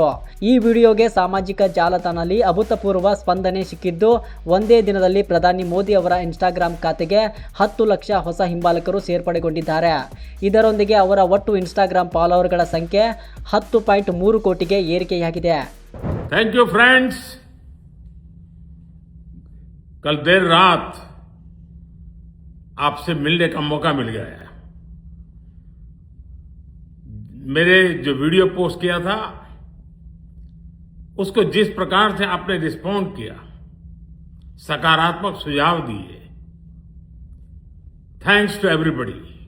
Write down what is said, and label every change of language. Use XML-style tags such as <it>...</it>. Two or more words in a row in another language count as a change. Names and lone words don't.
<kn>ಈ ವಿಡಿಯೋಗೆ ಸಾಮಾಜಿಕ ಜಾಲತಾಣದಲ್ಲಿ ಅಭೂತಪೂರ್ವ ಸ್ಪಂದನೆ ಸಿಕ್ಕಿದ್ದು, ಒಂದೇ ದಿನದಲ್ಲಿ ಪ್ರಧಾನಿ ಮೋದಿ ಅವರ ಇನ್ಸ್ಟಾಗ್ರಾಂ ಖಾತೆಗೆ 10 ಲಕ್ಷ ಹೊಸ ಹಿಂಬಾಲಕರು ಸೇರ್ಪಡೆಗೊಂಡಿದ್ದಾರೆ. ಇದರೊಂದಿಗೆ ಅವರ ಒಟ್ಟು ಇನ್ಸ್ಟಾಗ್ರಾಂ ಫಾಲೋವರ್ಗಳ ಸಂಖ್ಯೆ 10.3 ಕೋಟಿಗೆ ಏರಿಕೆಯಾಗಿದೆ.</kn> <en>Thank you friends.</en> <hi>कल देर रात आपसे मिलने का मौका मिल गया है। मेरे जो वीडियो पोस्ट किया था उसको जिस प्रकार से आपने रिस्पॉन्ड किया, सकारात्मक सुझाव दिए,</hi> <en>Thanks to everybody.</en>